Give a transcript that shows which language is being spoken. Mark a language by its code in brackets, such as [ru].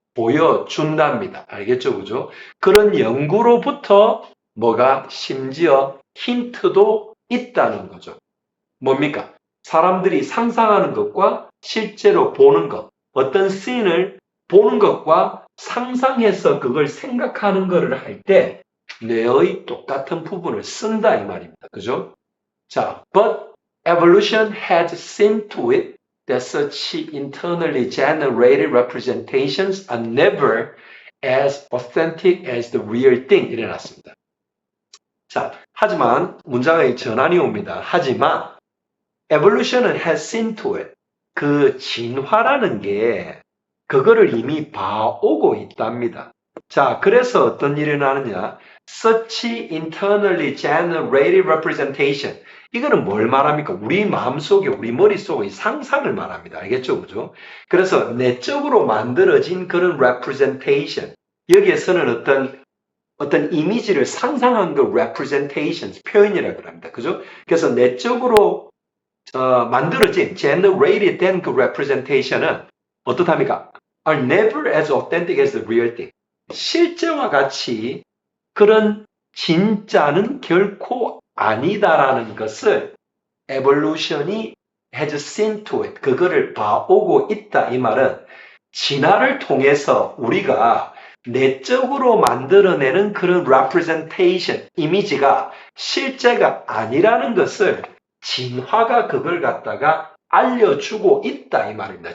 [ko] 보여준답니다. 알겠죠? 그죠? 그런 연구로부터 뭐가 심지어 힌트도 있다는 거죠. 뭡니까? 사람들이 상상하는 것과 실제로 보는 것, 어떤 씬을 보는 것과 상상해서 그걸 생각하는 것을 할 때 뇌의 똑같은 부분을 쓴다 이 말입니다. 그죠? [en] 자, but evolution had seen to it that such internally generated representations are never as authentic as the real thing. [ko] 일어났습니다. 자, 하지만 문장의 전환이 옵니다. 하지만 [en] evolution은 has seen to it. [ko] 그 진화라는 게 그거를 이미 봐오고 있답니다. 자, 그래서 어떤 일이 일어나느냐? [en] Such internally generated representation. [ko] 이거는 뭘 말합니까? 우리 마음속에, 우리 머릿속의 상상을 말합니다. 알겠죠? 그죠? 그래서 내적으로 만들어진 그런 representation. 여기에서는 어떤 이미지를 상상한 그 representations, 표현이라고 합니다. 그죠? 그래서 내적으로 만들어진, generated 된 그 representation은 어떻답니까? [en] are never as authentic as the real thing. [ko] 실제와 같이 그런 진짜는 결코 아니다라는 것을 evolution이 [en] has seen to it. [ko] 그거를 봐오고 있다. 이 말은 진화를 통해서 우리가 내적으로 만들어내는 그런 representation, 이미지가 실제가 아니라는 것을 진화가 그걸 갖다가 알려주고 있다 이 말입니다.